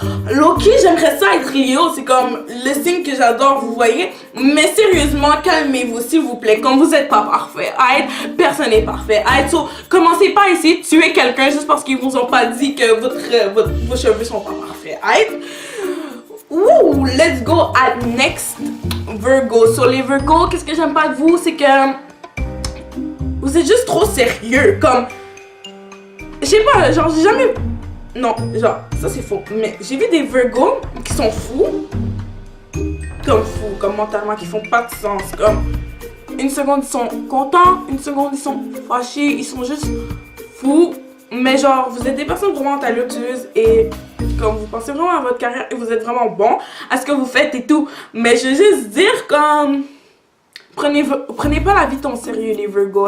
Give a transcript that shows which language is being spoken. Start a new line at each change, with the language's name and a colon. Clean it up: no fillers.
French: Loki, j'aimerais ça être Lio, c'est comme le signe que j'adore, vous voyez. Mais sérieusement, calmez-vous s'il vous plaît, comme vous êtes pas parfait, personne n'est parfait. So, commencez pas à essayer de tuer quelqu'un juste parce qu'ils vous ont pas dit que vos cheveux sont pas parfaits.
English: Ouh, let's go at next Virgo.
French: So les Virgo, qu'est-ce que j'aime pas de vous, c'est que vous êtes juste trop sérieux, comme, je sais pas, genre j'ai jamais, non, genre, ça c'est faux, mais j'ai vu des Virgos qui sont fous, comme mentalement, qui font pas de sens, comme, une seconde ils sont contents, une seconde ils sont fâchés, ils sont juste fous, mais genre, vous êtes des personnes vraiment talentueuses et comme vous pensez vraiment à votre carrière et vous êtes vraiment bon à ce que vous faites et tout, mais je veux juste dire comme, Prenez pas la vie ton sérieux, les Virgo.